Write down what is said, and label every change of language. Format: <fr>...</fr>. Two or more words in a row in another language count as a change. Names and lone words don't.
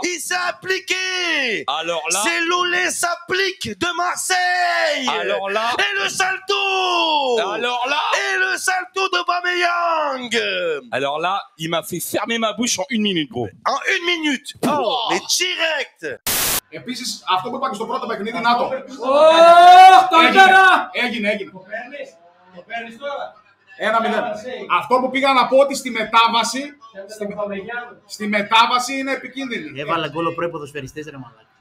<fr>Il s'est appliqué. Alors là. C'est l'olé s'applique de Marseille. Alors là. Et le salto. Alors là. Et le salto de Aubameyang. Alors là, il m'a fait fermer ma bouche en 1 minute, gros. En 1 minute. Oh, mais direct.</fr> <el>Επίσης, αυτό που είπα και στο πρώτο παιχνίδι, να το. Έγινε. Το παίρνεις τώρα. 1-0. Αυτό που πήγα να πω ότι στη μετάβαση είναι επικίνδυνη. Έβαλε γκολ ο πρώην ποδοσφαιριστής ρε μαλάκα.</el>